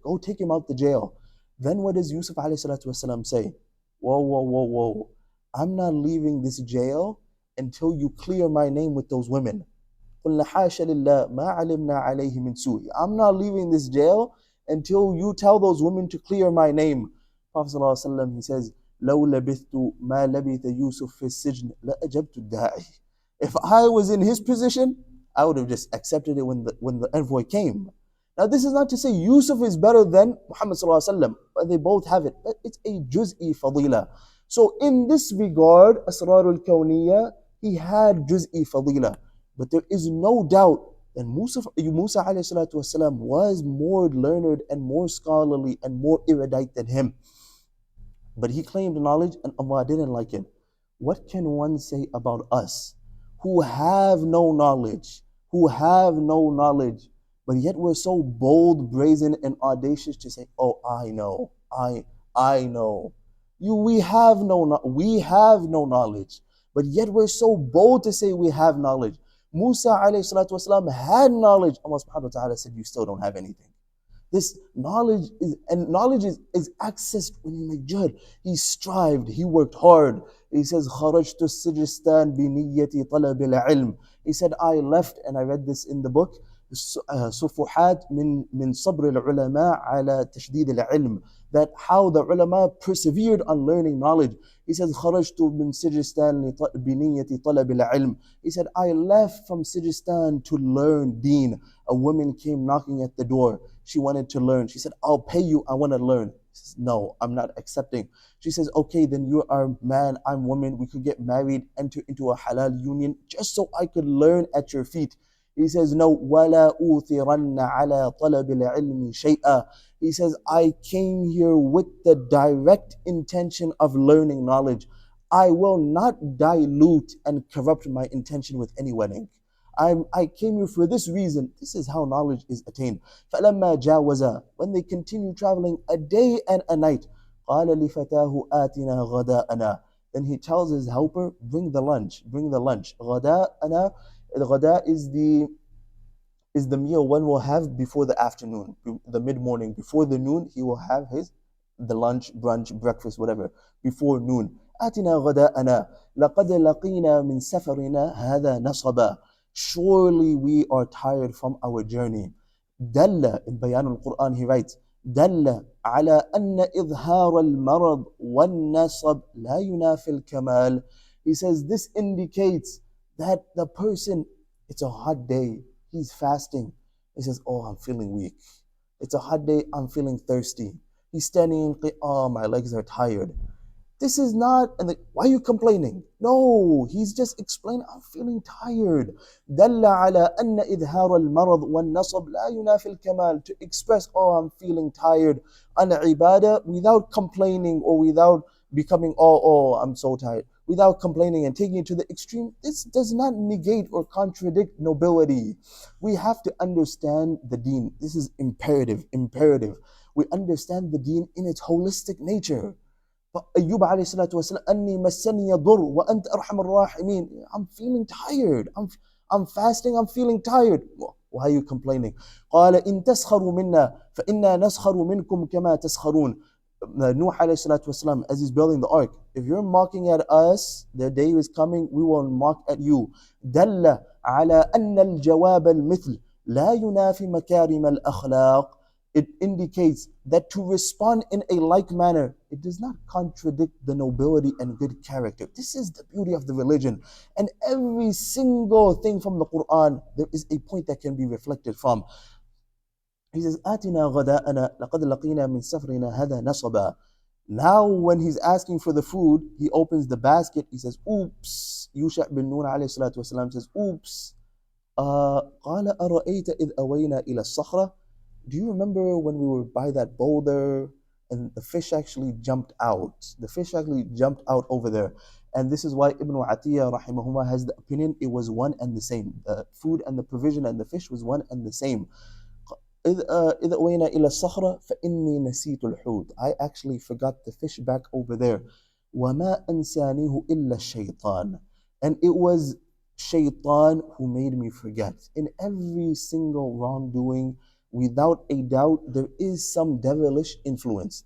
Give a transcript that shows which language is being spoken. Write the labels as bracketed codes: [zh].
[en] Go take him out the jail." Then what does Yusuf alayhi salatu wasalam say? Whoa, whoa, whoa, whoa. I'm not leaving this jail until you clear my name with those women. [ar] قُلْنَا حَاشَ لِلَّهِ مَا عَلِمْنَا عَلَيْهِ مِنْ سُوءٍ. [en] I'm not leaving this jail until you tell those women to clear my name. Prophet ﷺ, he says, [ar] لو لبثت ما لبث يوسف في السجن لأجبت الداعي. [en] If I was in his position, I would have just accepted it when the envoy came. Now this is not to say Yusuf is better than Muhammad ﷺ, but they both have it. But it's a juz'i fadila. So in this regard, Asrarul Kawniyya, he had juz'i fadila. But there is no doubt that Musa alayhi salatu wasalam was more learned and more scholarly and more erudite than him. But he claimed knowledge and Allah didn't like it. What can one say about us who have no knowledge, but yet we're so bold, brazen, and audacious to say, "Oh, I know, I know." We have no knowledge, but yet we're so bold to say we have knowledge. Musa alayhi salatu wasalam had knowledge. Allah subhanahu wa ta'ala said, "You still don't have anything." This knowledge is accessed when you make jihad. He strived, he worked hard. He says, [ar] خَرَجْتُ السِّجِسْتَانِ بِنِيَّةِ طَلَبِ الْعِلْمِ. [en] He said, I left, and I read this in the book, [ar] صفحات من صبر العلماء على تشديد العلم, [en] that how the ulama persevered on learning knowledge. [ar] He says, خرجت من سجستان بنية طلب العلم. [en] He said, I left from Sijistan to learn deen. A woman came knocking at the door. She wanted to learn. She said, I'll pay you, I want to learn. He says, no, I'm not accepting. She says, okay, then you are man, I'm woman. We could get married, enter into a halal union, just so I could learn at your feet. He says, no, [ar] وَلَا أُوثِرَنَّ عَلَى طَلَبِ الْعِلْمِ شَيْئًا. [en] He says, I came here with the direct intention of learning knowledge. I will not dilute and corrupt my intention with any wedding. I came here for this reason. This is how knowledge is attained. [ar] فَلَمَّا جَاوَزَا, [en] when they continue traveling a day and a night, [ar] قَالَ لِفَتَاهُ آتِنَا غَدَاءَنَا. [en] Then he tells his helper, bring the lunch. [ar] غَدَاءَنَا. [en] Al-ghada is the meal one will have before the afternoon, the mid-morning. Before the noon, he will have the lunch, brunch, breakfast, whatever, before noon. [ar] آتنا غداءنا لقد لقينا من سفرنا هذا نصبا. [en] Surely we are tired from our journey. [ar] دل, [en] in Bayan al-Quran he writes, [ar] دل على أن إظهار المرض والنصب لا ينافي الكمال. [en] He says this indicates that the person, it's a hot day, he's fasting. He says, oh, I'm feeling weak. It's a hot day, I'm feeling thirsty. He's standing in, oh, my legs are tired. This is not, and why are you complaining? No, he's just explaining, I'm feeling tired. [ar] دل على أن إظهار المرض والنصب لا ينافي الكمال. [en] To express, oh, I'm feeling tired, on ibadah, without complaining or without becoming, oh, I'm so tired, without complaining and taking it to the extreme, this does not negate or contradict nobility. We have to understand the deen. This is imperative. We understand the deen in its holistic nature. [ar] Ayyub alayhi salatu wasalam, أني مسني يضر وأنت أرحم الراحمين. [en] I'm feeling tired. I'm fasting. I'm feeling tired. Why are you complaining? [ar] قال إن تسخروا منا فإنا نسخر منكم كما تسخرون. [en] Nuh alayhi salatu wasalam, as he's building the ark, if you're mocking at us, the day is coming, we will mock at you. [ar] دل على أن الجواب المثل لا ينافي مكارم الأخلاق. [en] it indicates that to respond in a like manner, it does not contradict the nobility and good character. This is the beauty of the religion. And every single thing from the Quran, there is a point that can be reflected from. He says, [ar] آتنا غداءنا لقد لقينا من سفرنا هذا نصبا. [en] Now, when he's asking for the food, he opens the basket. He says, oops. Yusha bin Nun alayhi salatu wasalam says, oops. [ar] قال أرأيت إذ أوينا إلى الصخرة. [en] Do you remember when we were by that boulder and the fish actually jumped out? The fish actually jumped out over there. And this is why Ibn Atiyah rahimahullah has the opinion it was one and the same. The food and the provision and the fish was one and the same. [ar] إذ أوينا إلى الصخرة فإني نسيت الحوت. [en] I actually forgot the fish back over there. [ar] وما أنسانيه إلا الشيطان. [en] And it was Shaitan who made me forget. In every single wrongdoing, without a doubt, there is some devilish influence.